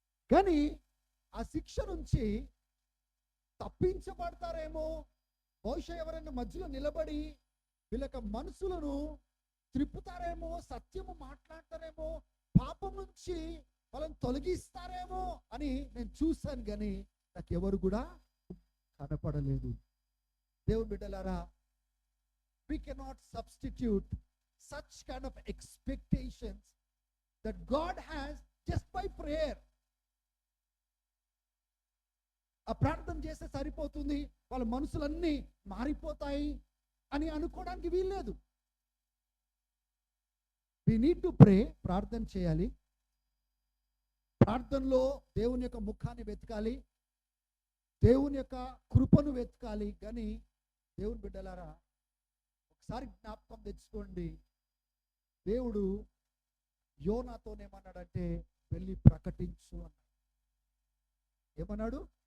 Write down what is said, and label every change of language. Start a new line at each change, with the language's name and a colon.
Telugu: కానీ ఆ శిక్ష నుంచి తప్పించబడతారేమో, బహుశా ఎవరైనా మధ్యలో నిలబడి వీళ్ళకి మనసులను త్రిప్పుతారేమో, సత్యము మాట్లాడతారేమో, పాపం నుంచి వాళ్ళని తొలగిస్తారేమో అని నేను చూశాను, కానీ నాకు ఎవరు కూడా కనపడలేదు. దేవుని బిడ్డలారా,
English: we cannot substitute such kind of expectations that God has just by prayer.
Telugu: ఆ ప్రార్థన చేస్తే సరిపోతుంది, వాళ్ళ మనసులన్నీ మారిపోతాయి అని అనుకోవడానికి వీల్లేదు.
English: we need to pray,
Telugu: ప్రార్థన చేయాలి. ప్రార్థనలో దేవుని యొక్క ముఖాన్ని వెతకాలి, దేవుని యొక్క కృపను వెతకాలి. కానీ దేవుని బిడ్డలారా, ఒకసారి జ్ఞాపకం తెచ్చుకోండి, దేవుడు యోనాతోనేమన్నాడంటే వెళ్ళి ప్రకటించు అన్నాడు. ఏమన్నాడు?